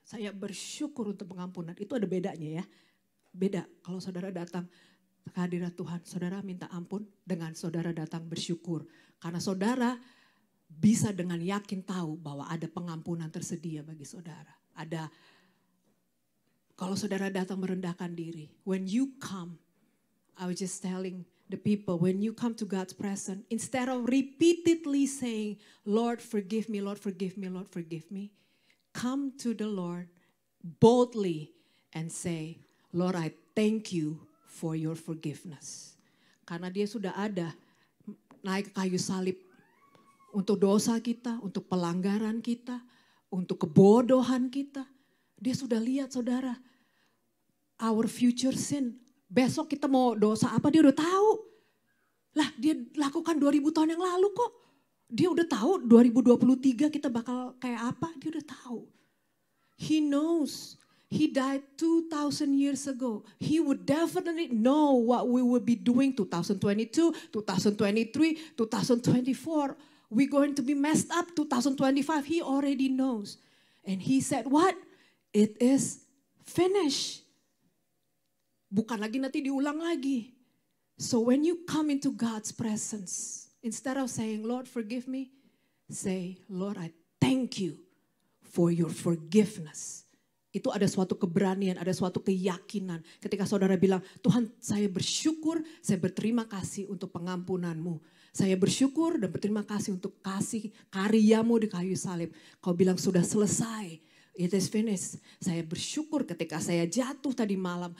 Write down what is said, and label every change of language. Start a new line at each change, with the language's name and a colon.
Indonesian: Saya bersyukur untuk pengampunan. Itu ada bedanya ya. Beda kalau saudara datang ke hadirat Tuhan, saudara minta ampun dengan saudara datang bersyukur. Karena saudara bisa dengan yakin tahu bahwa ada pengampunan tersedia bagi saudara. Kalau saudara datang merendahkan diri.
English: When you come, I was just telling the people, when you come to God's presence, instead of repeatedly saying, Lord, forgive me, Lord, forgive me, Lord, forgive me, come to the Lord boldly and say, Lord, I thank you for your forgiveness.
Indonesian: Karena dia sudah ada naik ke kayu salib untuk dosa kita, untuk pelanggaran kita, untuk kebodohan kita. Dia sudah lihat saudara,
English: our future sin.
Indonesian: Besok kita mau dosa apa dia udah tahu. Lah dia lakukan 2000 tahun yang lalu kok. Dia udah tahu 2023 kita bakal kayak apa, dia udah tahu.
English: He knows. He died 2,000 years ago. He would definitely know what we will be doing 2022, 2023, 2024. We're going to be messed up 2025. He already knows. And he said what? It is finished.
Indonesian: Bukan lagi nanti diulang lagi.
English: So when you come into God's presence, instead of saying, Lord forgive me, say, Lord I thank you for your forgiveness.
Indonesian: Itu ada suatu keberanian, ada suatu keyakinan. Ketika saudara bilang, Tuhan saya bersyukur, saya berterima kasih untuk pengampunanmu. Saya bersyukur dan berterima kasih untuk kasih karyamu di kayu salib. Kau bilang sudah selesai.
English: It is finished.
Indonesian: Saya bersyukur ketika saya jatuh tadi malam.